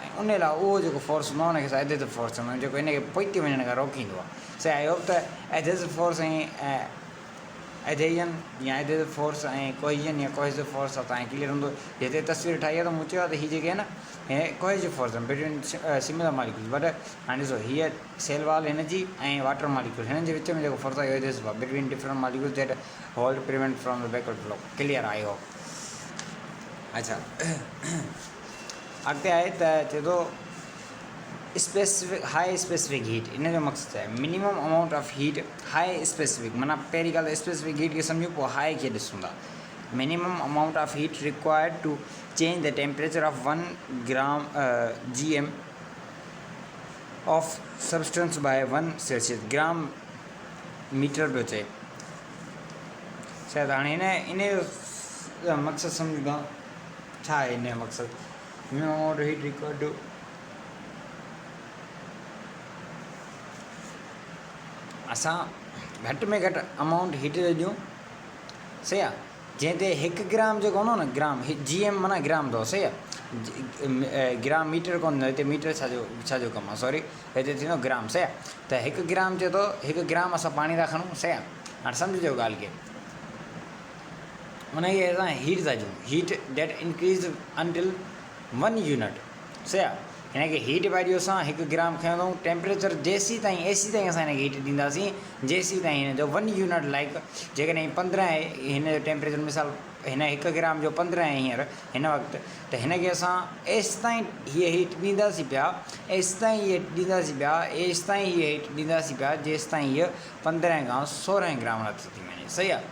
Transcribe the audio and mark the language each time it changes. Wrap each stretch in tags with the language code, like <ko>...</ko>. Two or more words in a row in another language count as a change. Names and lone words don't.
<sd>ऐं उन लाइ उहो जेको फोर्स हूंदो आहे हुनखे असां</sd> <en>adhesive force</en> <sd>चवंदा आहियूं, जेको हिनखे पोइते वञण खां रोकींदो आहे। सही आहे। होप त</sd> <en>adhesive force</en> <sd>ऐं एडेजन या</sd> <en>adhesive force</en> <sd>ऐं कोहिजन या</sd> <en>cohesive force</en> <sd>आहे तव्हांखे क्लियर हूंदो। जिते तस्वीर ठाही आहे त मूं चयो आहे त हीअ जेके आहे न, हे</sd> <en>cohesive force</en> <sd>आहिनि</sd> <en>between similar molecules.</en> <sd>बट हाणे ॾिसो हीअ</sd> <en>cell wall</en> <sd>हिनजी ऐं</sd> <en>water molecule</en> <sd>हिननि जे विच में जेको फोर्स आहे इहो एडेसिव आहे,</sd> <en>between different molecules that hold prevent from the backward flow. clear आहे, I hope. अच्छा,</en> <sd>अॻिते आहे त चए थो</sd> <en>specific high specific heat,</en> <sd>इन जो मक़सदु आहे</sd> <en>minimum amount of heat high specific,</en> <sd>माना पहिरीं ॻाल्हि</sd> <en>specific heat</en> <sd>खे सम्झूं, पोइ हाई खे ॾिसूं था।</sd> <en>minimum amount of heat required to change the temperature of 1 gram GM of substance by 1 Celsius, gram meter</en> <sd>पियो चए। शायदि हाणे इन जो मक़सदु सम्झूं था, छा आहे इन जो मक़सदु।</sd> <en>minimum amount heat required to,</en> <sd>असां घटि में घटि</sd> <en>amount heat</en> <sd>जो ॾियूं, सही आहे। जंहिं ते 1 ग्राम जेको हूंदो न, ग्राम GM माना ग्राम अथव, सही आहे।</sd> <en>gram meter</en> <sd>कोन, हिते मीटर छाजो कमु आहे, सॉरी, हिते थींदो ग्राम, सही आहे। त 1 ग्राम चए थो, 1 ग्राम असां पाणी था खणूं, सही आहे। हाणे सम्झो ॻाल्हि खे, उनखे असां हीट था ॾियूं,</sd> <en>heat that increase until 1 unit,</en> <sd>सही आहे। हिनखे</sd> <en>heat value</en> <sd>असां 1 ग्राम खणंदो, टेम्परेचर जेसीं ताईं AC ताईं असां हिनखे हीट ॾींदासीं, जेसीं ताईं हिन जो 1 यूनिट लाइक, जेकॾहिं 15 आहे हिन जो टेम्परेचर, मिसाल हिन 1 ग्राम जो 15 आहे हींअर हिन वक़्तु, त हिनखे असां एसि ताईं हीअ हीट ॾींदासीं पिया, एसि ताईं हीअ ॾींदासीं पिया, एसि ताईं हीअ हीट ॾींदासीं पिया, जेसि ताईं हीअ 15 खां 16 ग्राम नथी थी वञे, सही आहे।</sd>